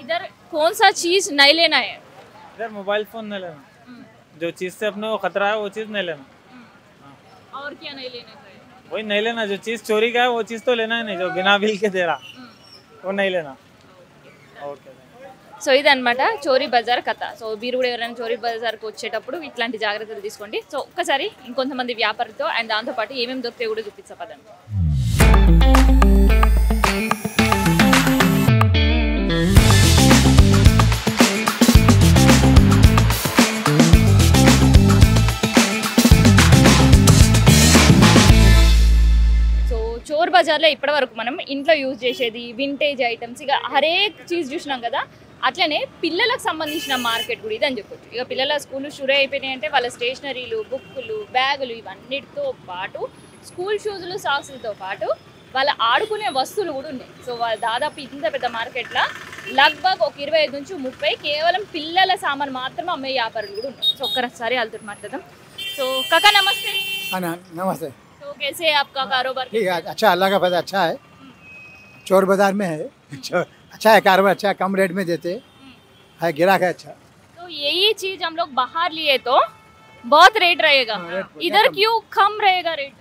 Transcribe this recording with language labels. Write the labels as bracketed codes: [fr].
[hi] इधर कौन सा चीज नहीं लेना है? इधर मोबाइल फ़ोन नहीं लेना, जो चीज़ से अपने को खतरा है वो चीज़ नहीं लेना, और क्या नहीं लेना है? वही नहीं लेना, जो चीज़ चोरी का है वो चीज़ तो लेना ही नहीं, जो बिना बिल के दे रहा वो नहीं लेना। [te] ఓకే. సో ఇదన్నమాట చోరీ బజార్ కథ. సో మీరు కూడా ఎవరైనా చోరీ బజార్కి వచ్చేటప్పుడు ఇట్లాంటి జాగ్రత్తలు తీసుకోండి. సో ఒక్కసారి ఇంకొంతమంది వ్యాపారితో అండ్ దాంతోపాటు ఏమేమి దొరికితే కూడా చూపిస్తా పదండి. చోర్ బజార్లో ఇప్పటివరకు మనం ఇంట్లో యూజ్ చేసేది వింటేజ్ ఐటమ్స్ ఇక [hi] హరేక్ చీజ్ [te] చూసినాం కదా, అట్లనే పిల్లలకు సంబంధించిన మార్కెట్ కూడా ఇది అని చెప్పొచ్చు. ఇక పిల్లల స్కూల్ షురూ అయిపోయినాయి అంటే వాళ్ళ స్టేషనరీలు, బుక్కులు, బ్యాగులు ఇవన్నిటితో పాటు స్కూల్ షూజులు, సాక్సులతో పాటు వాళ్ళ ఆడుకునే వస్తువులు కూడా ఉన్నాయి. సో వాళ్ళ దాదాపు ఇంత పెద్ద మార్కెట్లో లగ్భగ్ ఒక 25 నుంచి 30 కేవలం పిల్లల సామాన్ మాత్రమే అమ్మే వ్యాపారులు కూడా ఉన్నాయి. సో ఒక్కసారి వాళ్ళతో మాట్లాడదాం. సో కాకా నమస్తే. [hi] नमस्ते. तो कैसे है आपका कारोबार? ठीक है, अच्छा, अल्लाह का फजल अच्छा है. चोर बाजार में है, अच्छा है कारोबार, अच्छा है, कम रेट में देते है, गिराक है अच्छा. तो यही चीज हम लोग बाहर लिए तो बहुत रेट रहेगा, इधर क्यों कम रहेगा रेट?